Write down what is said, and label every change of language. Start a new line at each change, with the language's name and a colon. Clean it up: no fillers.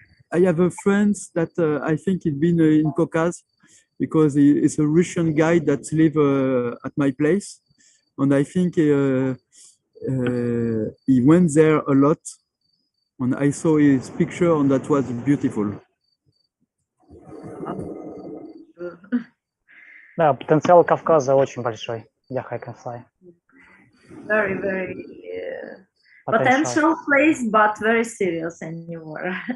English: I have a friend that I think he's been in Caucasus because he's a Russian guy that live at my place, and I think he went there a lot, and I saw his picture, and that was beautiful.
Russian: Да, потенциал Кавказа очень большой для hike&fly.
English: Very, very potential place, but very serious anymore.